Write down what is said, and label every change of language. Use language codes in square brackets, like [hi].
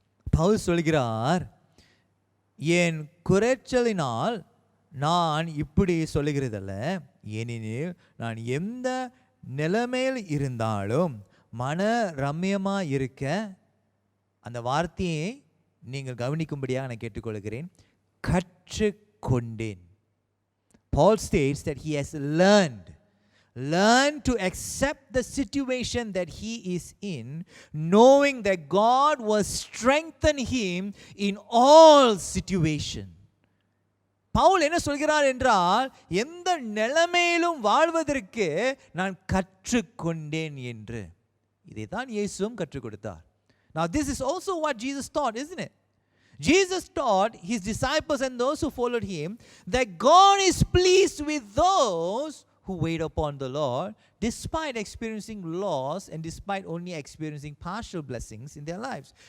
[ta] பவுல் சொல்கிறார், என் குறைச்சலினால் நான் இப்படி சொல்லுகிறதல்ல, ஏனெனில் நான் எந்த நிலைமையில் இருந்தாலும் மன ரம்யமாக இருக்க. அந்த வார்த்தையை நீங்கள் கவனிக்கும்படியாக நான் கேட்டுக்கொள்கிறேன். கற்றுக்கொண்டேன். [en] Paul states that he has learned to accept the situation that he is in, knowing that God will strengthen him in all situations. [ta] Pavul என்ன சொல்கிறார் என்றால், எந்த நிலைமையிலும் வாழ்வதற்கு நான் கற்றுக்கொண்டேன் என்று. இதை தான் இயேசுவும் கற்றுக் கொடுத்தார். [en] Now this is also what Jesus taught, isn't it? Jesus taught his disciples and those who followed him that God is pleased with those who wait upon the Lord, despite experiencing loss and despite only experiencing partial blessings in their lives.